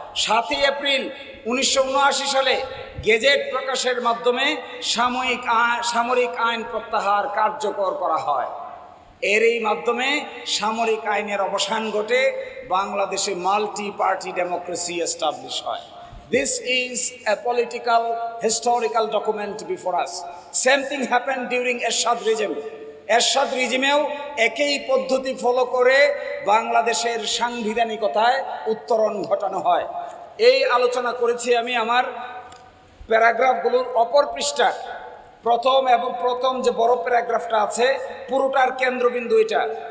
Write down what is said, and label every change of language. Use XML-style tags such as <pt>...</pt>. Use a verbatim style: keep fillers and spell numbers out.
<bn>সাতই এপ্রিল উনিশশো উনআশি সালে গেজেট প্রকাশের মাধ্যমে সাময়িক সামরিক আইন প্রত্যাহার কার্যকর করা হয়। এর এই মাধ্যমে সামরিক আইনের অবসান ঘটে, বাংলাদেশে মাল্টি পার্টি ডেমোক্রেসি এস্টাবলিশ হয়।</bn> <en>This is a political, historical document before us. Same thing happened during Ershad regime.</en> <bn>Ershad regime-এও একই পদ্ধতি ফলো করে বাংলাদেশের সাংবিধানিকতায় উত্তরণ ঘটানো হয়। এই আলোচনা করেছি আমি আমার প্যারাগ্রাফগুলোর অপর পৃষ্ঠা, প্রথম এবং প্রথম যে বড় প্যারাগ্রাফটা আছে পুরোটার কেন্দ্রবিন্দু এটা।</bn>